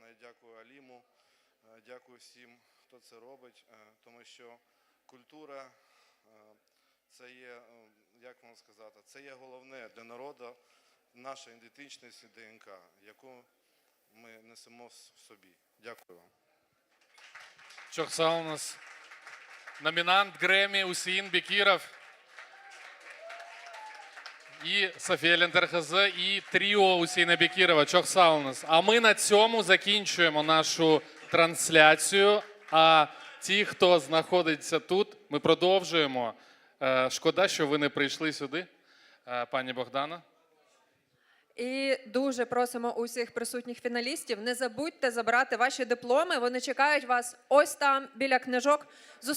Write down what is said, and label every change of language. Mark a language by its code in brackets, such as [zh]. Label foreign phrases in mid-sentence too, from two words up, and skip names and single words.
[uk] Я дякую Аліму, дякую всім, хто це робить, тому що культура це є, як вам сказати, це є головне для народу, наша ідентичність і ДНК, яку ми несемо в собі. Дякую вам. [crh] Çok sağ olunuz. [uk] Номінант Гремі Усін Бекіров і Софія Лентерхазе, і тріо Усіна Бекірова. [crh] Çok sağ olunuz. [uk] А ми на цьому закінчуємо нашу трансляцію. А ті, хто знаходиться тут, ми продовжуємо. Шкода, що ви не прийшли сюди, пані Богдана. І дуже просимо усіх присутніх фіналістів, не забудьте забрати ваші дипломи, вони чекають вас ось там, біля книжок.